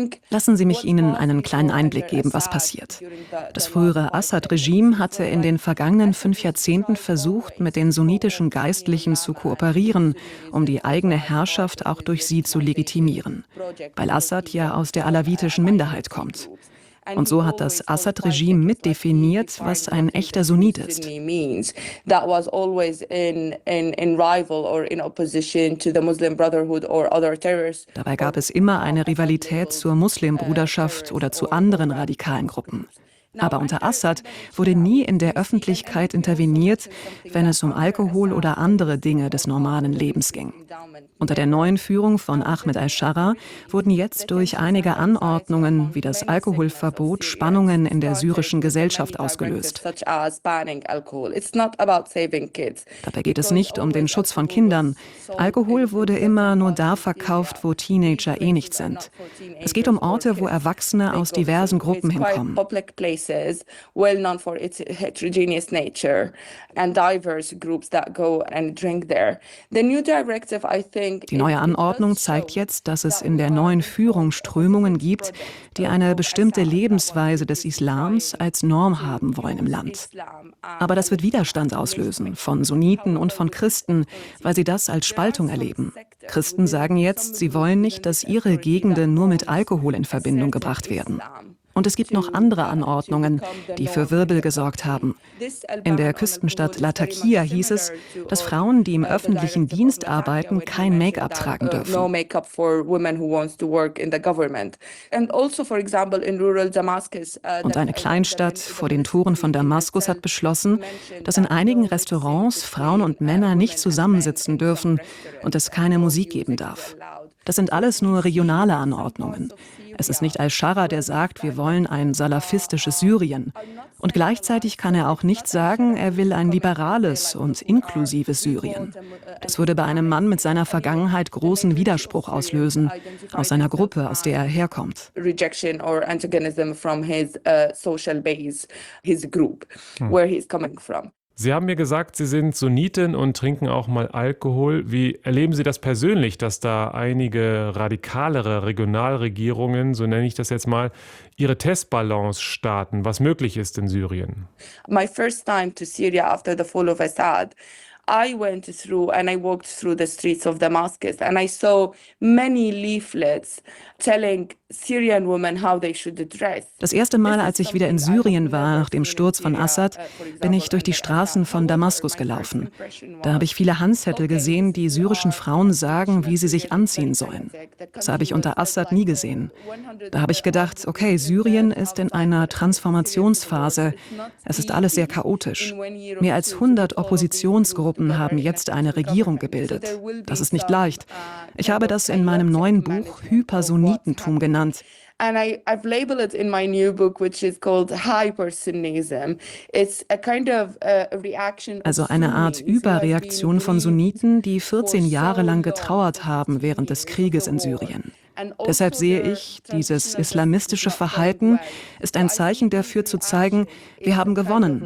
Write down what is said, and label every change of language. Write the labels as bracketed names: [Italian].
[German] Lassen Sie mich Ihnen einen kleinen Einblick geben, was passiert. Das frühere Assad-Regime hatte in den vergangenen 5 Jahrzehnten versucht, mit den sunnitischen Geistlichen zu kooperieren, um die eigene Herrschaft auch durch sie zu legitimieren, weil Assad ja aus der alawitischen Minderheit kommt. Und so hat das Assad-Regime mitdefiniert, was ein echter Sunnit ist. [English] That was always in rival or in opposition to the Muslim Brotherhood or other terrorists. [German] Dabei gab es immer eine Rivalität zur Muslimbruderschaft oder zu anderen radikalen Gruppen. Aber unter Assad wurde nie in der Öffentlichkeit interveniert, wenn es um Alkohol oder andere Dinge des normalen Lebens ging. Unter der neuen Führung von Ahmed al-Sharaa wurden jetzt durch einige Anordnungen wie das Alkoholverbot Spannungen in der syrischen Gesellschaft ausgelöst. Dabei geht es nicht um den Schutz von Kindern. Alkohol wurde immer nur da verkauft, wo Teenager eh nicht sind. Es geht um Orte, wo Erwachsene aus diversen Gruppen hinkommen. [English] Well known for its heterogeneous nature and diverse groups that go and drink there. The new directive, I think, [German] die neue Anordnung zeigt jetzt, dass es in der neuen Führung Strömungen gibt, die eine bestimmte Lebensweise des Islams als Norm haben wollen im Land. Aber das wird Widerstand auslösen von Sunniten und von Christen, weil sie das als Spaltung erleben. Christen sagen jetzt, sie wollen nicht, dass ihre Gegenden nur mit Alkohol in Verbindung gebracht werden. Und es gibt noch andere Anordnungen, die für Wirbel gesorgt haben. In der Küstenstadt Latakia hieß es, dass Frauen, die im öffentlichen Dienst arbeiten, kein Make-up tragen dürfen. [English] No make-up for women who wants to work in the government. And also, for example, in rural Damascus. [German] Und eine Kleinstadt vor den Toren von Damaskus hat beschlossen, dass in einigen Restaurants Frauen und Männer nicht zusammensitzen dürfen und es keine Musik geben darf. Das sind alles nur regionale Anordnungen. Es ist nicht al-Sharaa, der sagt, wir wollen ein salafistisches Syrien. Und gleichzeitig kann er auch nicht sagen, er will ein liberales und inklusives Syrien. Das würde bei einem Mann mit seiner Vergangenheit großen Widerspruch auslösen, aus seiner Gruppe, aus der er herkommt. [English] Rejection or antagonism from his social base, his group, where he's coming from. [German] Sie haben mir gesagt, Sie sind Sunnitin und trinken auch mal Alkohol. Wie erleben Sie das persönlich, dass da einige radikalere Regionalregierungen, so nenne ich das jetzt mal, ihre Testballons starten, was möglich ist in Syrien? [English] My first time to Syria after the fall of Assad. I went through and I walked through the streets of Damascus and I saw many leaflets telling Syrian women how they should dress. [German] Das erste Mal, als ich wieder in Syrien war nach dem Sturz von Assad, bin ich durch die Straßen von Damaskus gelaufen. Da habe ich viele Handzettel gesehen, die syrischen Frauen sagen, wie sie sich anziehen sollen. Das habe ich unter Assad nie gesehen. Da habe ich gedacht, okay, Syrien ist in einer Transformationsphase. Es ist alles sehr chaotisch. Mehr als 100 Oppositionsgruppen haben jetzt eine Regierung gebildet. Das ist nicht leicht. Ich habe das in meinem neuen Buch Hypersunnitentum genannt. [English] And I've labeled it in my new book, which is called Hypersunnism. It's a kind of reaction. [German] Also eine Art Überreaktion von Sunniten, die 14 Jahre lang getrauert haben während des Krieges in Syrien. Deshalb sehe ich, dieses islamistische Verhalten ist ein Zeichen dafür zu zeigen, wir haben gewonnen.